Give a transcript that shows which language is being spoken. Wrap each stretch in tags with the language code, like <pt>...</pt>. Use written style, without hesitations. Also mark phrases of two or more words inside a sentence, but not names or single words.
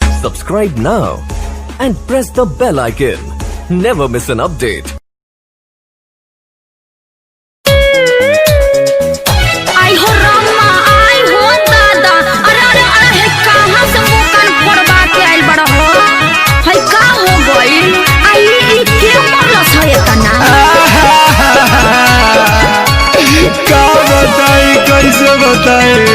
<en>Subscribe now and press the bell icon. Never miss an update.</en> <bho>आई हो रामा, आई हो दादा, अरे अरे अरे कहाँ से मुँह कान फोड़वा के आइल बड़ा हो? है का हो गइल? आई के मरलस है इतना? का बताई, कैसे बताई?</bho>